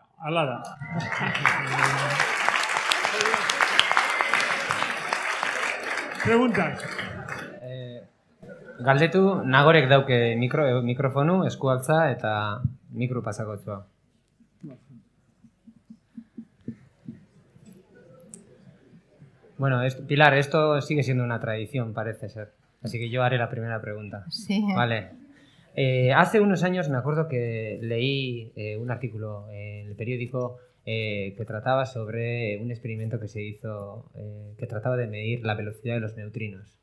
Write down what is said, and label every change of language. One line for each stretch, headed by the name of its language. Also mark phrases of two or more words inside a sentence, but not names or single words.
Basque: Hala da. Preguntas. Galdetu, Nagorek dauke mikrofonu, eskualtza eta mikro pasakotzua.
Spanish: Bueno, Pilar, esto sigue siendo una tradición, parece ser. Así que yo haré la primera pregunta. Sí. Vale. Hace unos años me acuerdo que leí un artículo en el periódico que trataba sobre un experimento que se hizo que trataba de medir la velocidad de los neutrinos.